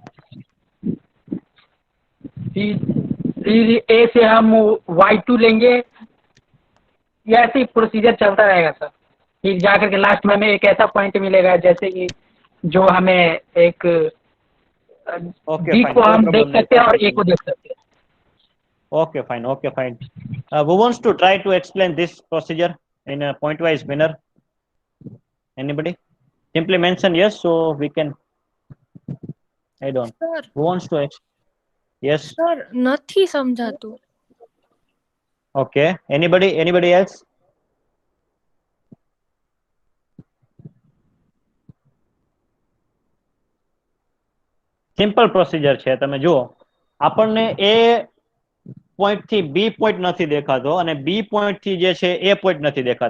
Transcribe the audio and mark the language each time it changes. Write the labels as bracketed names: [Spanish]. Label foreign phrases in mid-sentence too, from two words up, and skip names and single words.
[Hindi] फिर ए से हम y2 लेंगे, ये ऐसे ही प्रोसीजर चलता रहेगा सर। फिर जाकर के लास्ट में हमें एक ऐसा पॉइंट मिलेगा जैसे कि जो हमें एक बी को हम देख सकते हैं और ए को देख सकते हैं। [English] Okay, fine. Okay, fine. Who wants to try to explain this procedure in a point-wise manner? Anybody? Simply mention yes, so we can add on. [Gujarati] સર [English] Who wants to? Yes. [Gujarati] સર નથી સમજાતું. [English] Okay. Anybody else? simple procedure [Gujarati] છે. તમે જુઓ, આપણને એ પોઈન્ટ થી બી પોઈન્ટ નથી દેખાતો અને બી પોઈન્ટ થી જે છે એ પોઈન્ટ નથી દેખાતો.